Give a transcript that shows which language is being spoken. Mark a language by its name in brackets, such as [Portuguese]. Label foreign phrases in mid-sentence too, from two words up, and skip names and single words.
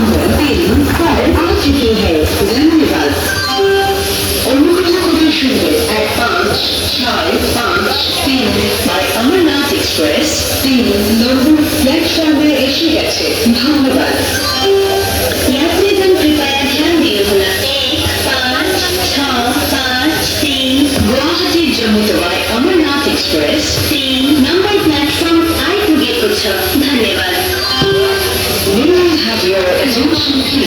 [Bangla] Express নম্বর প্ল্যাটফর্মে এসে গেছে ধন্যবাদ [Nepali] यात्रीगण कृपया ध्यान दिनुहोला 15653 गुवाहाटी जम्मूतवाई अमरनाथ एक्सप्रेस 3 नम्बर प्लेटफर्म आइपुगेको छ धन्यवाद [English] May I have your attention please?